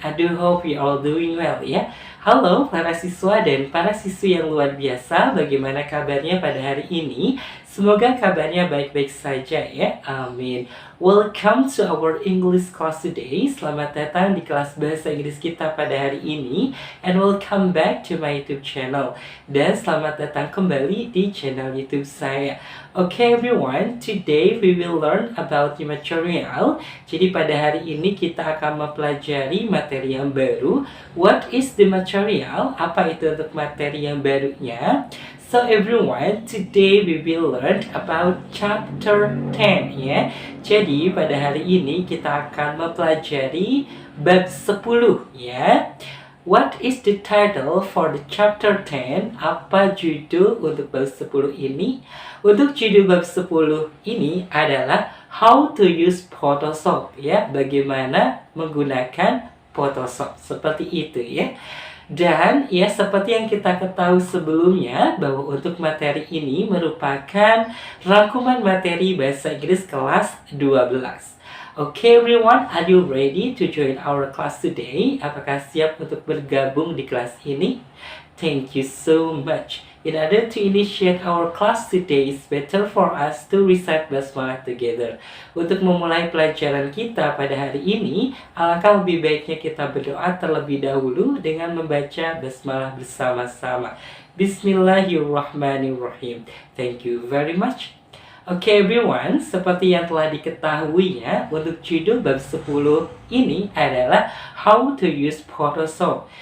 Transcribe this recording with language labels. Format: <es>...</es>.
<en>I do hope you all doing well ya.</en> <id>Halo para siswa dan para siswi yang luar biasa. Bagaimana kabarnya pada hari ini? Semoga kabarnya baik-baik saja ya. Amin.</id> <en>Welcome to our English class today.</en> <id>Selamat datang di kelas bahasa Inggris kita pada hari ini.</id> <en>And welcome back to my YouTube channel.</en> <id>Dan selamat datang kembali di channel YouTube saya.</id> <en>Okay everyone, today we will learn about the material.</en> <id>Jadi pada hari ini kita akan mempelajari materi yang baru.</id> <en>What is the material?</en> <id>Apa itu untuk materi yang barunya?</id> <en>So everyone, today we will learn about chapter 10 ya.</en> <id>Jadi pada hari ini kita akan mempelajari bab 10 ya.</id> <en>What is the title for the chapter 10?</en> <id>Apa judul untuk bab 10 ini? Untuk judul bab 10 ini adalah How to use Photoshop ya. Bagaimana menggunakan Photoshop. Seperti itu ya. Dan ya seperti yang kita ketahui sebelumnya bahwa untuk materi ini merupakan rangkuman materi bahasa Inggris kelas 12.</id> <en>Okay everyone, are you ready to join our class today?</en> <id>Apakah siap untuk bergabung di kelas ini?</id> <en>Thank you so much. In order to initiate our class today, it's better for us to recite basmalah together.</en> <id>Untuk memulai pelajaran kita pada hari ini, alangkah lebih baiknya kita berdoa terlebih dahulu dengan membaca basmalah bersama-sama. Bismillahirrahmanirrahim.</id> <en>Thank you very much. Okay everyone,</en> <id>seperti yang telah diketahui ya, untuk judul bab 10 ini adalah How to use Photoshop.</id>